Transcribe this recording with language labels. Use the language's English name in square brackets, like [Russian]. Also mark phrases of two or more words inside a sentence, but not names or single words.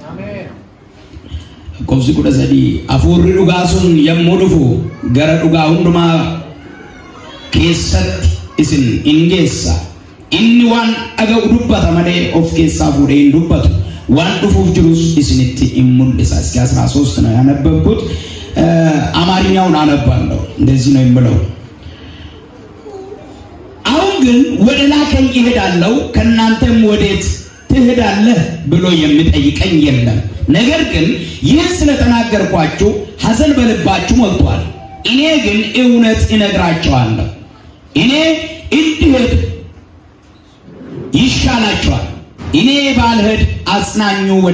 [Oromo] Kobsi kuda sadii afuurri dhugaa sun yommuu dhufu gara dhugaa hundumaa keessatti isin in geessa inni waan dhaga'u dubbata malee of keessaa fuudhee hin dubbatu waan dhufuuf jirus isinitti in mul'isa [Amharic] እስኪ 13 ነው ያነበብኩት አማርኛውን አነባለሁ እንደዚህ ነው የሚለው አሁን ግን ወደ ላከኝ እሄዳለሁ ከናንተም ወዴት ትሄዳለህ ብሎ የሚጠይቀኝ የለም ነገር ግን ይህን ስለተናገርኳችሁ ሐዘን በልባችሁ ሞልቷል እኔ ግን እውነት እነግራችኋለሁ እኔ እንድሄድ ይሻላችኋል እኔ ባልሄድ አጽናኙ ወደ